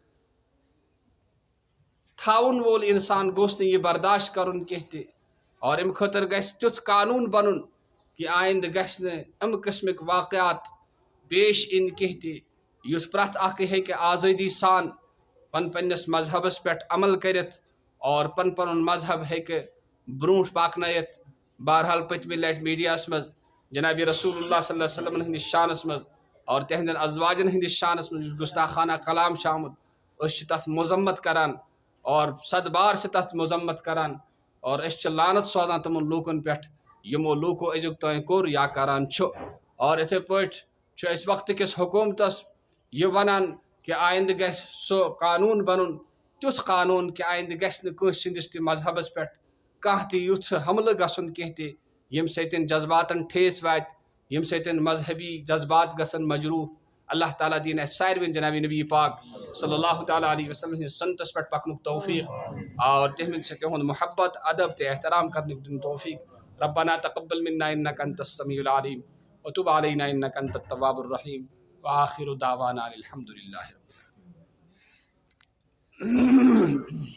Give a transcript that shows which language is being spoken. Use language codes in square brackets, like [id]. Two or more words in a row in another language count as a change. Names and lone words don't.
[ks] تھاوُن وول انسان گوٚژھ نہٕ یہِ برداشت کرُن کینٛہہ تہِ اور امہِ خٲطرٕ گژھِ تیُتھ قانوٗن بنُن کہِ آیندٕ گژھِ نہٕ امہِ قٕسمٕکۍ واقعات پیش یِنۍ کینٛہہ تہِ یُس پرٛٮ۪تھ اکھ ہیٚکہِ آزٲدی سان پننِس مذہبس پٮ۪ٹھ عمل کٔرِتھ اور پنُن مذہب ہیٚکہِ برونٛٹھ پکنٲیِتھ بہرحال پٔتمہِ لٹہِ میڈیاہس منٛز جناب رسول اللہ [ar] صلی اللہ علیہ وسلم [ks] ہٕنٛدِس شانس منٛز اور تِہنٛدٮ۪ن ازواجن ہٕنٛدِس شانس منٛز یُس گُستاخانہ کلام چھُ آمُت أسۍ چھِ تتھ مذمت کران اور صدبار چھِ تتھ مذمت کران اور أسۍ چھِ لانت سوزان تِمن لوٗکن پٮ۪ٹھ یِمو لوٗکو أزیُک تانۍ کوٚر یا کران چھُ اور یِتھے پٲٹھۍ چھُ أسۍ وقتہٕ کِس حکوٗمتس یہِ ونان کہِ آیندٕ گژھِ سُہ قانوٗن بنُن تیُتھ قانوٗن کہِ آیندٕ گژھِ نہٕ کٲنٛسہِ ہٕنٛدِس تہِ مذہبس پٮ۪ٹھ کانٛہہ تہِ یُتھ حملہٕ گژھُن کینٛہہ تہِ ییٚمہِ سۭتۍ جذباتن ٹھیس واتہِ ییٚمہِ سۭتۍ مذہبی جذبات گژھن مجروح اللہ تعالیٰ دِیِن اَسہِ ساروٕے جناب نبی پاک [ar] صلی اللہ تعالیٰ علیہ وسلم [ks] سٕنٛدِس سنتس پٮ۪ٹھ پکنُک توفیق اور تِہنٛدِ سۭتۍ تِہُنٛد محبت ادب تہٕ احترام کرنُک دِیُن توفیق [ar] ربنا تقبل منا انك انت السميع العليم وتب علينا انك انت التواب الرحيم واخر دعوانا الحمد لله رب العالمين.